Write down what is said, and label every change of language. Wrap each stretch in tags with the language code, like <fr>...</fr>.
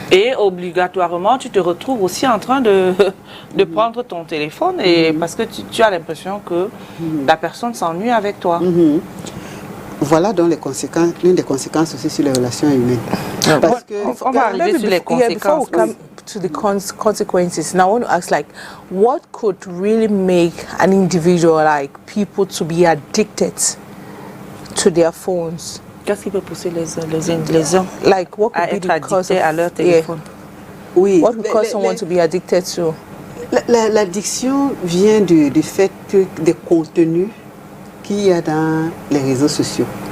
<fr>Et obligatoirement, tu te retrouves aussi en train de prendre ton téléphone et parce que tu as l'impression que la personne s'ennuie avec toi. Voilà donc les conséquences, l'une des conséquences aussi sur les relations humaines. Parce que, on va arriver sur les conséquences.</fr> <en>Before we come to the consequences, now I want to ask, like, what could really make an individual, like people, to be addicted to their phones?</en> <fr>Qu'est-ce qui peut pousser les hommes</fr> <en>like, what could</en> <fr>à être addictés à leur téléphone? Oui.</fr> <en>What would cause someone to be addicted to?</en> <fr>L'addiction vient du fait des contenus qu'il y a dans les réseaux sociaux.</fr>